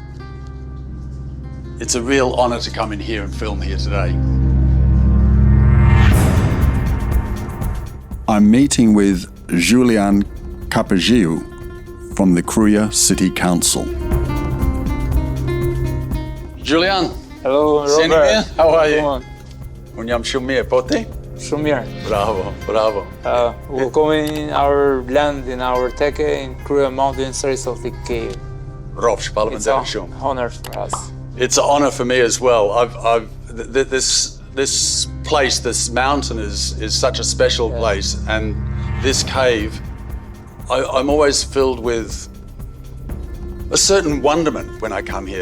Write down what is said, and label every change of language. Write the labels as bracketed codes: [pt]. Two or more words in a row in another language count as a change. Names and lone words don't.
[en] It's a real honor to come in here and film here today. I'm meeting with Julian Capagiu from the Kruja City Council. Julian, Hello, Seni Robert. How are you? Come on. [sq] Unë jam shumë mirë, po ti? Shumë mirë. Bravo, bravo. [en] Welcome in our land, in our teke, in Kruja Mountain, Sari Saltik cave. [sq] Rofsh, [en] It's [sq] parlamentar [en] an [sq] shumë. [en] honor for us. It's an honor for me as well. This place, this mountain is such a special place, and this cave, I'm always filled with a certain wonderment when I come here.